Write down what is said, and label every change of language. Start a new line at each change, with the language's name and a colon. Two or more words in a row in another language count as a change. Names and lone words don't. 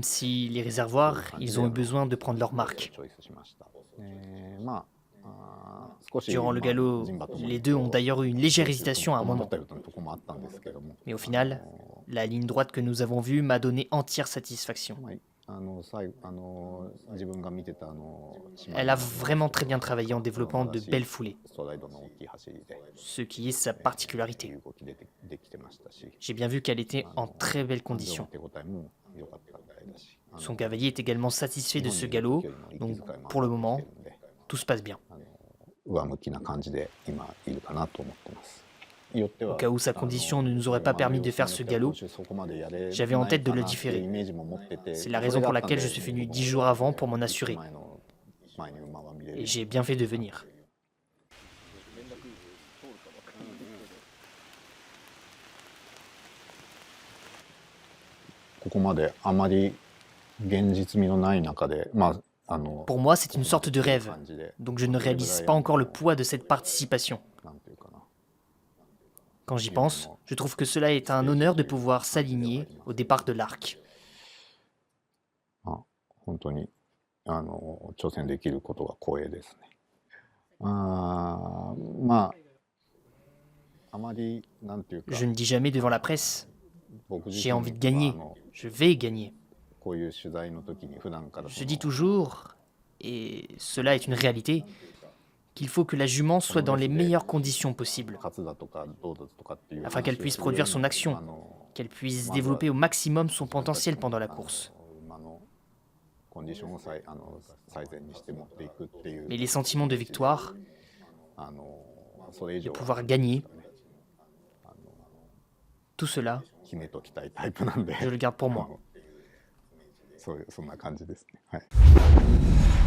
French: Même si les réservoirs, ils ont eu besoin de prendre leur marque.
Japanese: チョイスしました。まあ少し
French: Durant le galop, les deux ont d'ailleurs eu une légère hésitation à un
Japanese: 戸惑
French: moment.
Japanese: ったようなとこもあったんですけども
French: Mais au final, la ligne droite que nous avons vue m'a donné entière satisfaction.
Japanese: 自分が見てた
French: Elle a vraiment très bien travaillé en développant de belles foulées,
Japanese: ストライドの大きい走りで
French: ce qui est sa particularité.
Japanese: 動きできてましたし
French: J'ai bien vu qu'elle était en très belles conditions.
Japanese: 手応えも良かったみたいだし
French: Son cavalier est également satisfait de ce galop, donc pour le moment, tout se passe bien.
Japanese: 上向きな感じで今いるかなと思ってます。
French: Au cas où sa condition ne nous aurait pas permis de faire ce galop, j'avais en tête de le différer. C'est la raison pour laquelle je suis venu 10 jours avant pour m'en assurer. Et j'ai bien fait de venir.
Japanese: ここまであまり現実味のない中で、
French: Pour moi, c'est une sorte de rêve, donc je ne réalise pas encore le poids de cette participation. Quand j'y pense, je trouve que cela est un honneur de pouvoir s'aligner au départ de l'arc.
Japanese: 本当に挑戦できることが光栄ですね。あまりなんていうか
French: Je ne dis jamais devant la presse, j'ai envie de gagner, je vais gagner.
Japanese: こういう取材の時に普段から
French: Je dis toujours, et cela est une réalité, qu'il faut que la jument soit dans les meilleures conditions possibles,
Japanese: 勝つだとかどうだとかっていう
French: afin qu'elle puisse produire son action, qu'elle puisse développer au maximum son potentiel pendant la course.
Japanese: 馬のコンディションを最善にして持っていくっていう
French: Mais les sentiments de victoire,
Japanese: それ以
French: de
Japanese: 上は
French: pouvoir gagner, tout cela,
Japanese: 決めときたいタイプなんで
French: je le garde pour moi.
Japanese: そんな感じですね。はい